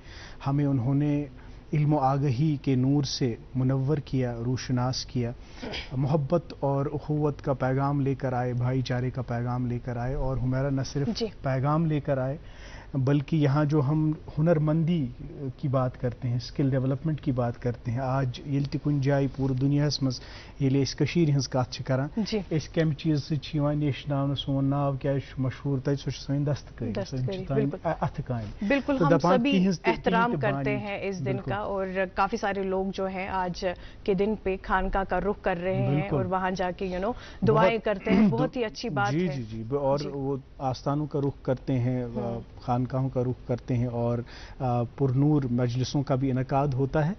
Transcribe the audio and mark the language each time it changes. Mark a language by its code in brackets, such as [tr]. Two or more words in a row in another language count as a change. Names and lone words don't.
[hi] हमें उन्होंने इल्म आगही के नूर से मुनव्वर किया, रूशनास किया, मोहब्बत और उख़ुव्वत का पैगाम लेकर आए, भाईचारे का पैगाम लेकर आए। और हुमैरा न सिर्फ पैगाम लेकर आए बल्कि यहाँ जो हम हुनरमंदी की बात करते हैं, [en] skill development [hi] की बात करते हैं, आज [ks] ये कुन जाए पूरी दुनिया मज ये कशीर हज कत करान कम चीज सेचन सोन नाव क्या मशहूर तक सो सन दस्तकारी अथ काम। [hi] बिल्कुल, हम सभी एहतराम करते हैं इस दिन का और काफी सारे लोग जो हैं आज के दिन पे खानका का रुख कर रहे हैं और वहां जाके दुआएं करते हैं। बहुत ही अच्छी बात है। जी जी, और वो आस्थानों का रुख करते हैं, खानकाहों का रुख करते हैं और पुरनूर मजलिसों का भी इनकाद होता है।